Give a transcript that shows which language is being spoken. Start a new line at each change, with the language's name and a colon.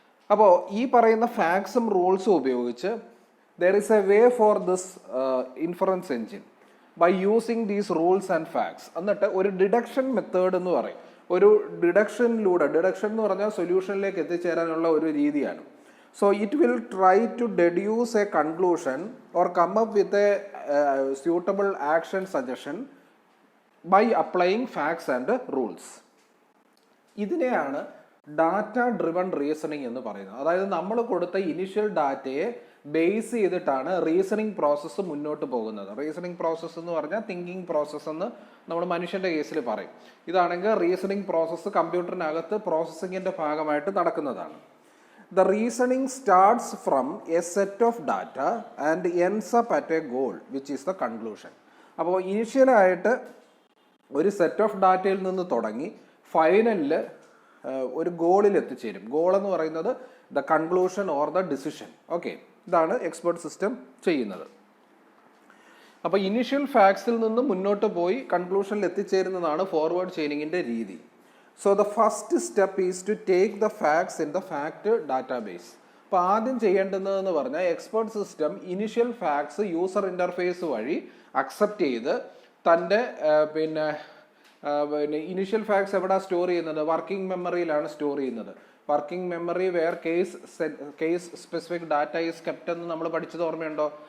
Malayalam: അപ്പോൾ ഈ പറയുന്ന ഫാക്ട്സും റൂൾസും ഉപയോഗിച്ച്
English: There is a way for this inference engine by using these rules and facts.
Malayalam: എന്നിട്ട് ഒരു ഡിഡക്ഷൻ മെത്തേഡ് എന്ന് പറയും. ഒരു ഡിഡക്ഷൻ എന്ന് പറഞ്ഞാൽ സൊല്യൂഷനിലേക്ക് എത്തിച്ചേരാനുള്ള ഒരു രീതിയാണ്.
English: So it will try to deduce a conclusion or come up with a suitable action suggestion by applying facts and rules.
Malayalam: ഇതിനെയാണ് ഡാറ്റ ഡ്രിവൺ റീസണിങ് എന്ന് പറയുന്നത്. അതായത് നമ്മൾ കൊടുത്ത ഇനിഷ്യൽ ഡാറ്റയെ ബേസ് ചെയ്തിട്ടാണ് റീസണിങ് പ്രോസസ്സ് മുന്നോട്ട് പോകുന്നത്. റീസണിങ് പ്രോസസ്സ് എന്ന് പറഞ്ഞാൽ തിങ്കിങ് പ്രോസസ്സ് എന്ന് നമ്മൾ മനുഷ്യന്റെ കേസിൽ പറയും. ഇതാണെങ്കിൽ റീസണിങ് പ്രോസസ്സ് കമ്പ്യൂട്ടറിനകത്ത് പ്രോസസ്സിങ്ങിന്റെ ഭാഗമായിട്ട് നടക്കുന്നതാണ്.
English: The reasoning starts from a set of data and ends up at a goal, which is the conclusion.
Malayalam: അപ്പോൾ ഇനിഷ്യലായിട്ട് ഒരു സെറ്റ് ഓഫ് ഡാറ്റയിൽ നിന്ന് തുടങ്ങി ഫൈനലിൽ ഒരു ഗോളിൽ എത്തിച്ചേരും. ഗോൾ എന്ന് പറയുന്നത്
English: The conclusion or the decision.
Malayalam: Okay, ഇതാണ് എക്സ്പെർട്ട് സിസ്റ്റം ചെയ്യുന്നത്. അപ്പോൾ ഇനിഷ്യൽ ഫാക്ട്സിൽ നിന്ന് മുന്നോട്ട് പോയി കൺക്ലൂഷനിൽ എത്തിച്ചേരുന്നതാണ് ഫോർവേഡ് ചെയിനിങ്ങിന്റെ രീതി.
English: So the first step is to take the facts in the fact database.
Malayalam: അപ്പോൾ ആദ്യം ചെയ്യേണ്ടതെന്ന് പറഞ്ഞാൽ expert system initial facts user interface വഴി അക്സെപ്റ്റ് ചെയ്ത് തൻ്റെ പിന്നെ ഇനിഷ്യൽ ഫാക്ട്സ് എവിടെ സ്റ്റോർ ചെയ്യുന്നത്? വർക്കിംഗ് മെമ്മറിയിലാണ് സ്റ്റോർ ചെയ്യുന്നത്.
English: working memory where case specific data is kept
Malayalam: എന്ന് നമ്മൾ പഠിച്ചത് ഓർമ്മയുണ്ടോ?